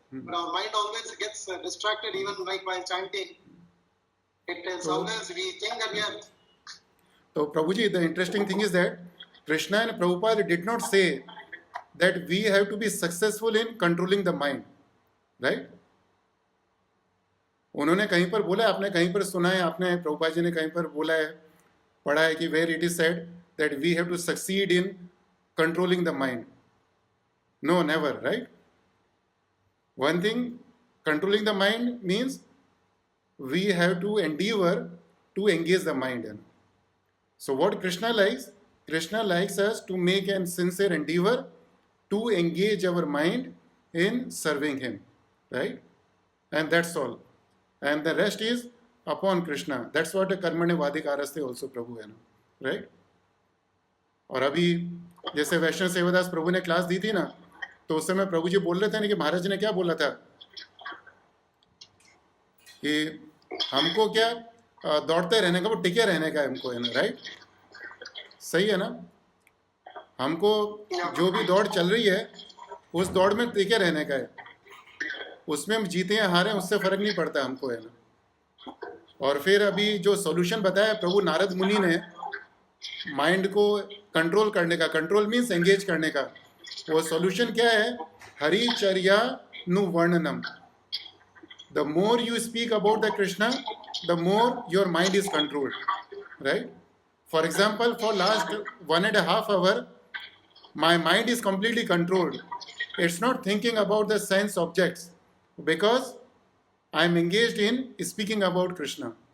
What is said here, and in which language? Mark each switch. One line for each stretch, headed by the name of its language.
English: But our mind always gets distracted, even like while chanting. It is always, we think that we are. So Prabhuji, the interesting thing is that Krishna and Prabhupada did not say that we have to be successful in controlling the mind, right?
Hindi: उन्होंने कहीं पर बोला, आपने कहीं पर सुना है, आपने प्रभुपाद जी ने कहीं पर बोला है, पढ़ा है कि
English: where it is said that we have to succeed in controlling the mind? No, never, right? One thing, controlling the mind means we have to endeavor to engage the mind. So what Krishna likes us to make a sincere endeavor to engage our mind in serving him, right? And that's all. And the rest is upon Krishna. That's what
Sanskrit: कर्मण्य वाधिकारस्ते
Hindi: also प्रभु है ना, right? और अभी जैसे वैष्णव सेवादास प्रभु ने class दी थी ना, तो उस समय प्रभु जी बोल रहे थे ना कि महाराज जी ने क्या बोला था कि हमको क्या दौड़ते रहने का, वो टिके रहने का हमको है ना, राइट? सही है ना? हमको जो भी दौड़ चल रही है उस दौड़ में टिके रहने का है, उसमें हम जीते हैं हारे उससे फर्क नहीं पड़ता हमको, है ना? और फिर अभी जो सॉल्यूशन बताया प्रभु नारद मुनि ने माइंड को कंट्रोल करने का, कंट्रोल मीन्स एंगेज करने का, वो सॉल्यूशन क्या है?
Sanskrit: हरिचर्या नु वर्णनम.
English: The more you speak about the Krishna, the more your mind is controlled, right? For example, for last 1.5 hours, my mind is completely controlled. It's not thinking about the sense objects because I'm engaged in speaking about Krishna.